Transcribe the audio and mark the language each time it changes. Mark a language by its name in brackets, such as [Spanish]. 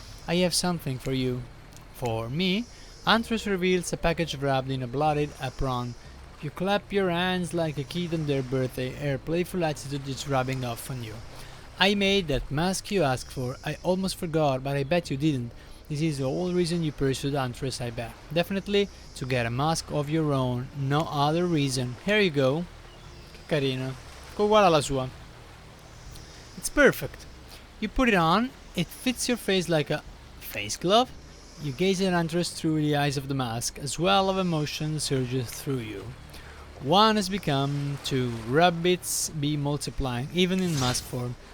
[English] I have something for you. For me? Huntress reveals a package wrapped in a bloodied apron. You clap your hands like a kid on their birthday. Her playful attitude is rubbing off on you. I made that mask you asked for. I almost forgot, but I bet you didn't. This is the whole reason you pursued Huntress, I bet. Definitely to get a mask of your own. No other reason. Here you go. [Italian] Che carina. Uguale alla sua. [English] It's perfect. You put it on, it fits your face like a face glove. You gaze at Andres through the eyes of the mask, a swell of emotion surges through you. One has become two. Rabbits be multiplying, even in mask form.